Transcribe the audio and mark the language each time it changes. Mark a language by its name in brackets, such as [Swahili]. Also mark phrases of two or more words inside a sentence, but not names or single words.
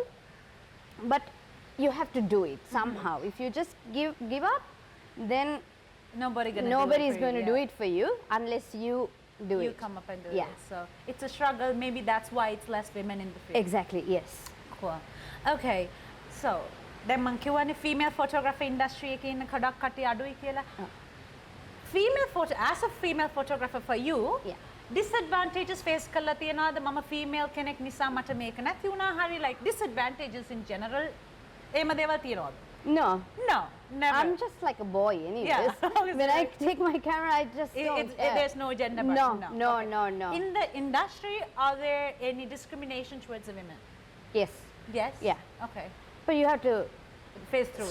[English] But you have to do it somehow. If you just give up, then nobody's going to do it for you unless you do it. You come up and do it. So it's a struggle. Maybe that's why it's less women in the field. Exactly. Yes. Cool. Okay. So. [Sinhala] දැන් මං කියවනේ [English] female photography industry [Sinhala] එකේ ඉන්න කඩක් කටි අඩුයි කියලා. [English] As a female photographer for you, disadvantages face [Sinhala] කරලා තියනවාද? මම female කෙනෙක් නිසා මට මේක නැති වුණා හරි, [English] like disadvantages in general [Sinhala] එහෙම දේවල් තියනවාද? [English] No, never. I'm just like a boy anyways. When I take my camera, I just don't care. There's no gender button. No. In the industry, are there any discrimination towards the women? Yes. Yeah. Okay. But you have to face through